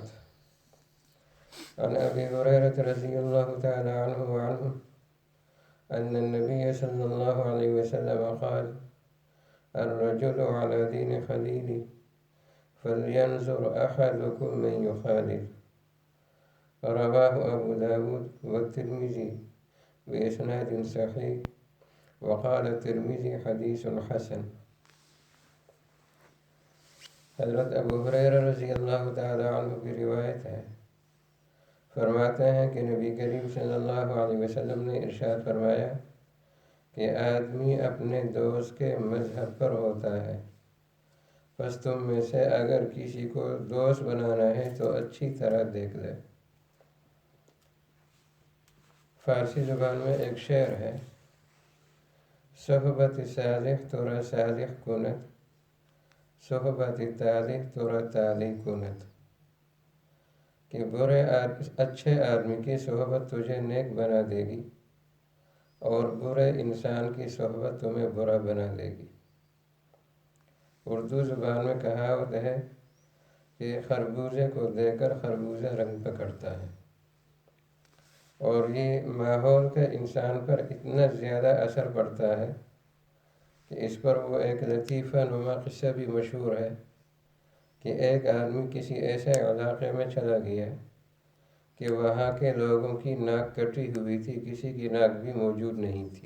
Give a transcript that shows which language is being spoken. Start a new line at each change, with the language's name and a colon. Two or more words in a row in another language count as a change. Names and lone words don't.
Arabic: عن أبي هريرة رضي الله تعالى عنه وعنه أن النبي صلى الله عليه وسلم قال: الرجل على دين خليله فلينظر أحدكم من يخالل. رواه أبو داود والترمذي بإسناد صحيح، وقال الترمذي حدیث حسن۔
Urdu: حضرت ابو ہریرہ
Arabic: رضی اللہ تعالی عنہ
Urdu: کی روایت ہے، فرماتے ہیں کہ نبی کریم
Arabic: صلی اللہ علیہ وسلم
Urdu: نے ارشاد فرمایا کہ آدمی اپنے دوست کے مذہب پر ہوتا ہے، پس تم میں سے اگر کسی کو دوست بنانا ہے تو اچھی طرح دیکھ لے۔ فارسی زبان میں ایک شعر ہے:
Persian: صحبت صالح ترا صالح کند، صحبت طالح ترا طالح کند،
Urdu: کہ اچھے آدمی کی صحبت تجھے نیک بنا دے گی اور برے انسان کی صحبت تمہیں برا بنا دے گی۔ اردو زبان میں کہاوت ہے کہ خربوزے کو دیکھ کر خربوزہ رنگ پکڑتا ہے، اور یہ ماحول کا انسان پر اتنا زیادہ اثر پڑتا ہے کہ اس پر وہ ایک لطیفہ نما قصہ بھی مشہور ہے کہ ایک آدمی کسی ایسے علاقے میں چلا گیا کہ وہاں کے لوگوں کی ناک کٹی ہوئی تھی، کسی کی ناک بھی موجود نہیں تھی۔